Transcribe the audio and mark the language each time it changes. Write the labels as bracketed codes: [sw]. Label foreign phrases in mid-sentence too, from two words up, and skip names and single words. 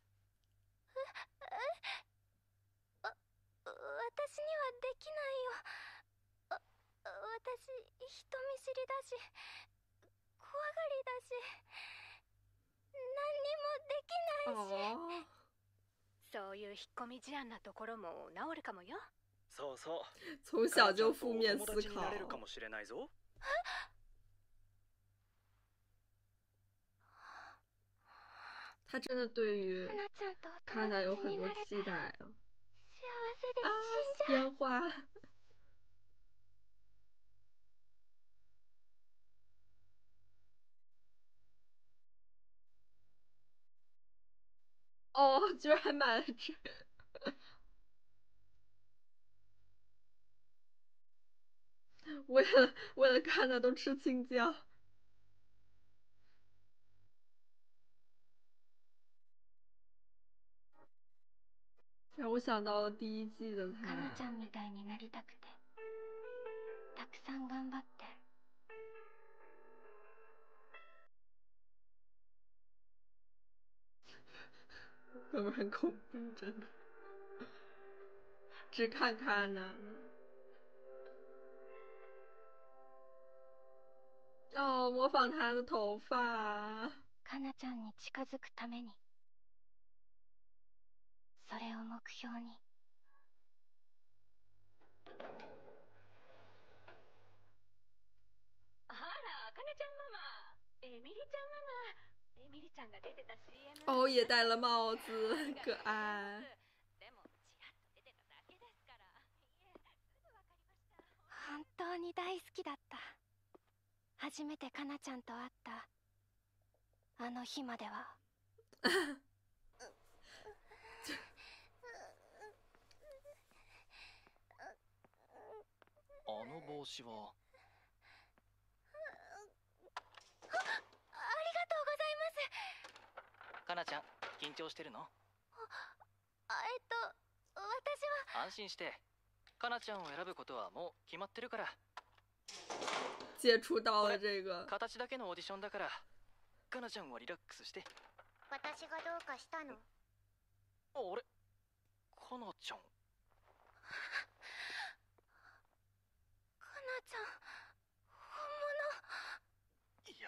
[ja] 私にはできないよ。私人見知りだし怖がりだし、何にもできないし。そういう引っ込み思案なところも治るかもよ。そうそう。 [zh] 从小就负面思 [ja] 友達になれるか [zh] 考。 [ja] もしれないぞ。 [zh] 他真的对于 [ja] かなちゃんと [zh] 卡娜有很多期待啊！ [ja] 幸せで [zh] 啊， [ja] 死んじゃう。 [zh] 烟花。哦，居然还买了这个，为了看他都吃青椒。让我想到了第一季的 [ja] かなち [zh] 他。 [ja] ゃんみたいになりたくてたくさん頑張って。 [zh] 会不会很恐怖？真的，只看看呢。哦，模仿他的头发。 [ja] かなちゃんに近づくために、それを目標に。あら、かなちゃんママ、エミリちゃんママ、エミリちゃんが出てた CM。 [zh] 哦，也戴了帽子，很可愛。 [ja] でもちらっと出てただけですから。いえ、すぐわかりました。本当に大好きだった。初めてかなちゃんと会ったあの日までは。あの帽子は。ありがとうございます。かなちゃん、緊張してるの？私は。安心して。かなちゃんを選ぶことはもう決まってるから。 [zh] 接触到了这个。 [ja] 形だけのオーディションだから。かなちゃんはリラックスして。私がどうかしたの？あれ？かなちゃん。かなちゃん、本物。